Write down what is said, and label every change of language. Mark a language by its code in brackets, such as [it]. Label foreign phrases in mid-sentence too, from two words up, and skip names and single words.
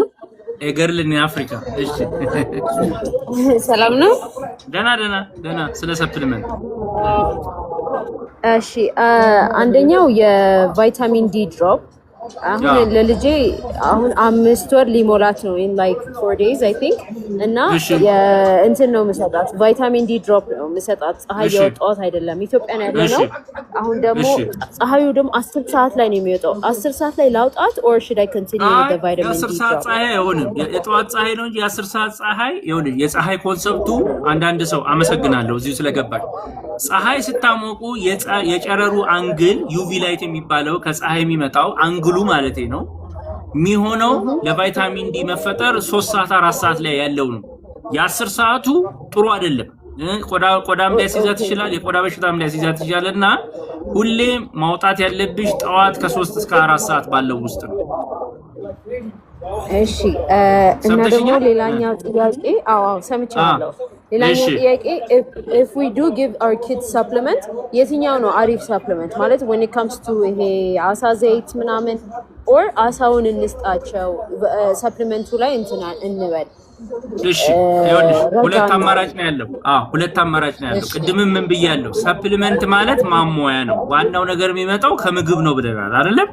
[am] ኤገርልን አፍሪካ። እሺ ሰላም ነው። ደና ስለ ሰፕሊመንት እሺ አንደኛው የቫይታሚን ዲ ድሮፕ አሁን ለልጄ አሁን 5 ወር ሊሞላት ነው [en] in like 4 days I think [am] እና እንትን ነው መሰጣት [en] vitamin D drop [am] ነው መሰጣት። ፀሐይ ያወጣት አይደለም ኢትዮጵያ ነው ያለው። አሁን ደግሞ ፀሐዩ ደግሞ 10 ሰዓት ላይ ነው የሚወጣው። 10 ሰዓት ላይ ላውጣት [en] or should I continue with the vitamin D? [am] 10 ሰዓት ፀሐይ አይሆንም። የጠዋት ፀሐይ ነው እንጂ 10 ሰዓት ፀሐይ ይሁን። የፀሐይ ኮንሰፕቱ አንዳንድ ሰው አመሰግናለሁ እዚሁ ስለገባኝ። ፀሐይ ስታሞቁ የጨረሩ አንግል [en] UV light [am] የሚባለው ከፀሐይ የሚመጣው አንግሉ ማለት ነው የሚሆነው ለቫይታሚን ዲ መፈጠር 3 ሰዓት 4 ሰዓት ላይ ያለው ነው። የ10 ሰዓቱ ጥሩ አይደለም። ቆዳም ሊያስይዛት ይችላል፣ የቆዳ በሽታም ሊያስይዛት ይችላልና ሁሌ ማውጣት ያለብሽ ጠዋት ከ3 እስከ 4 ሰዓት ባለው ውስጥ ነው። እሺ እና ደግሞ ሌላኛው ጥያቄ ሰምቻለሁ። ሌላኛው ጥያቄ [en] if we do give our kids supplement [am] የትኛው ነው አሪፍ supplement ማለት [en] when it comes to [am] ይሄ አሳ ዘይት ምናምን or አሳውን እንስጣቸው supplemenቱ ላይ እንበል? እሺ ይኸውልሽ ሁለት አማራጭ ነው ያለው። ሁለት አማራጭ ነው ያለው። ቅድምም ምን ብያለሁ? ሰፕሊመንት ማለት ማሞያ ነው። ዋናው ነገር የሚመጣው ከምግብ ነው ብለናል አይደለም?